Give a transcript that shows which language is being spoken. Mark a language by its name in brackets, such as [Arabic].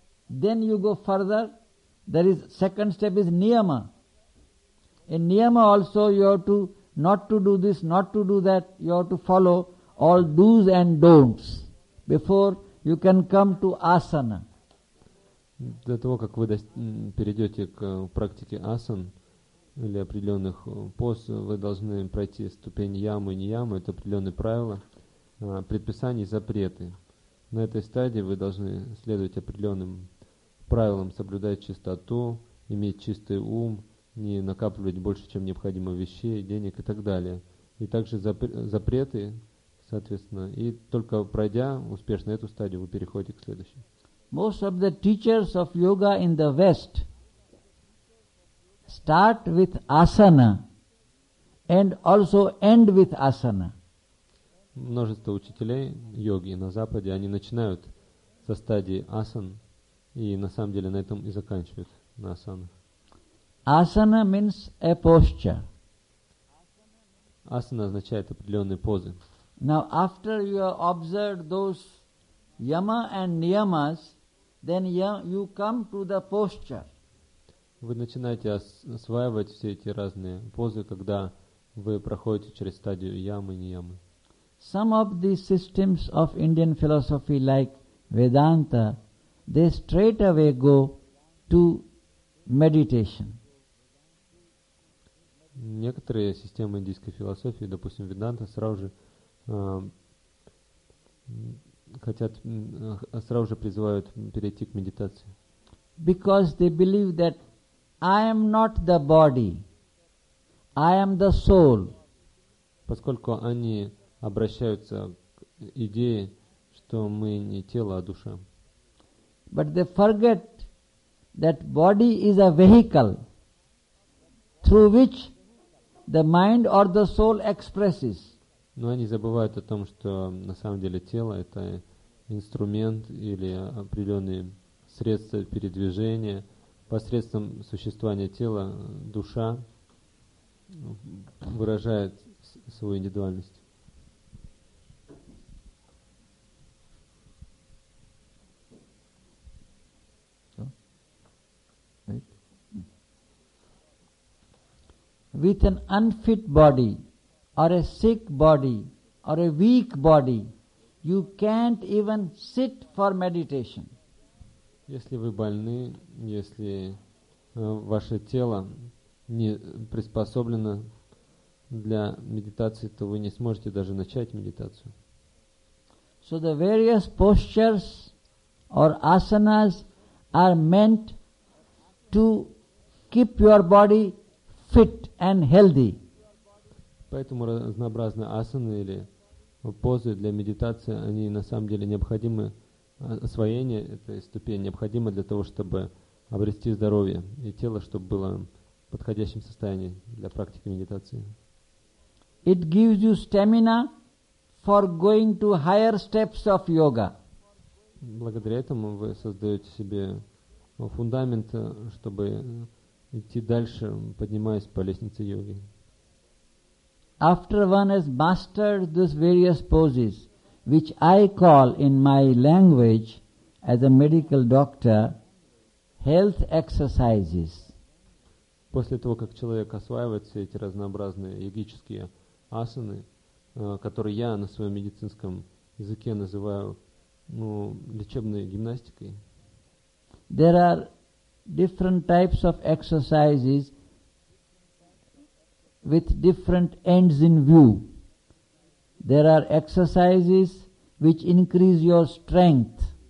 [English] Then you go further. There is second step is niyama. In niyama also you have to not to do this, not to do that. You have to follow all do's and don'ts before you can come to asana. [Russian] До того, как вы перейдете к практике асан или определенных поз, вы должны пройти ступень ямы и ниямы. Это определенные правила, предписания и запреты. На этой стадии вы должны следовать определенным правилам, соблюдать чистоту, иметь чистый ум, не накапливать больше, чем необходимо вещей, денег и так далее. И также запреты, соответственно. И только пройдя успешно эту стадию, вы переходите к следующей. [English] Most of the teachers of yoga in the West start with asana and also end with asana. [Russian] Множество учителей йоги на Западе, они начинают со стадии асан и на самом деле на этом и заканчивают на асанах. [English] Asana means a posture. [Russian] Асана означает определенные позы. [English] Now after you have observed those yama and niyamas, then you come to the posture. [Russian] Вы начинаете осваивать все эти разные позы, когда вы проходите через стадию ямы и ниямы. [English] Some of the systems of Indian philosophy, like Vedanta, they straight away go to meditation. [Russian] Некоторые системы индийской философии, допустим, Веданта, сразу же призывают перейти к медитации. [English] Because they believe that I am not the body, I am the soul. [Russian] Поскольку они обращаются к идее, что мы не тело, а душа. [English] But they forget that body is a vehicle through which the mind or the soul expresses. [Russian] Но они забывают о том, что на самом деле тело – это инструмент или определенные средства передвижения. Посредством существования тела душа выражает свою индивидуальность. [English] With an unfit body, or a sick body, or a weak body, you can't even sit for meditation. [Russian] Если вы больны, если ваше тело не приспособлено для медитации, то вы не сможете даже начать медитацию. [English] So the various postures or asanas are meant to keep your body fit and healthy. [Russian] Поэтому разнообразные асаны или позы для медитации, они на самом деле необходимы, освоение этой ступени необходимо для того, чтобы обрести здоровье и тело, чтобы было в подходящем состоянии для практики медитации. [English] It gives you stamina for going to higher steps of yoga. [Russian] Благодаря этому вы создаете себе фундамент, чтобы идти дальше, поднимаясь по лестнице йоги. [English] After one has mastered these various poses, which I call in my language as a medical doctor, health exercises. [Russian] После того, как человек осваивает все эти разнообразные йогические асаны, которые я на своем медицинском языке называю лечебной гимнастикой. [English] There are different types of exercises with different ends in view. There are exercises which increase your strength.